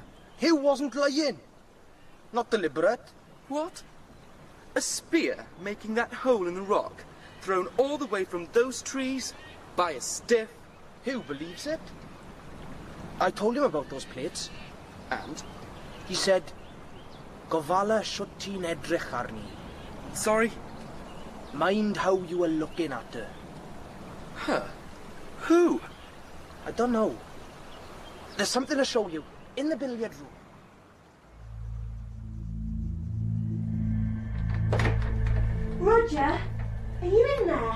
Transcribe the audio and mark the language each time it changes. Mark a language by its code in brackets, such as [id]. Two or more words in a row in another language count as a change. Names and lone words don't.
[en] He wasn't lying. Not deliberate. What? A spear making that hole in the rock, thrown all the way from those trees by a stiff? Who believes it? I told him about those plates. And? He said, [cy] Gofala shwt ti'n edrych arni. [en] Sorry? Mind how you were looking at her. Huh? Who? I don't know. There's something to show you in the billiard room. Roger, are you in there?